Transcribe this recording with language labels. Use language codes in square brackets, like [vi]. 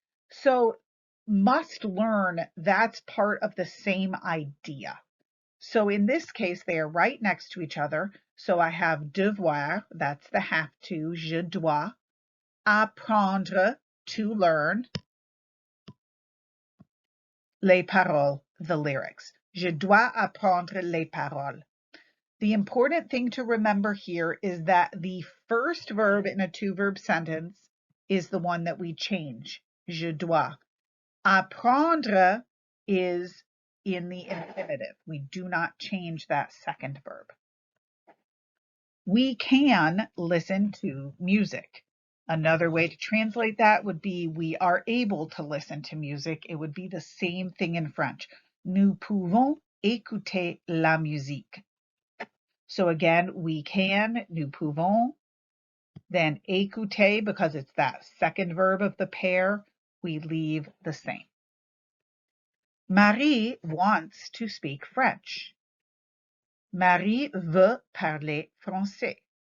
[en] So must learn, that's part of the same idea. So in this case, they are right next to each other. So I have devoir, that's the have to, [fr] je dois, [en] apprendre, to learn, [fr] les paroles, [en] the lyrics. [fr] Je dois apprendre les paroles. [en] The important thing to remember here is that the first verb in a two-verb sentence is the one that we change, [fr] je dois. [en] Apprendre is in the infinitive. We do not change that second verb. We can listen to music. Another way to translate that would be we are able to listen to music. It would be the same thing in French. [fr] Nous pouvons écouter la musique. [en] So again, we can, [fr] nous pouvons, [en] then écouter, because it's that second verb of the pair, we leave the same. Marie wants to speak French. [fr] Marie veut parler français.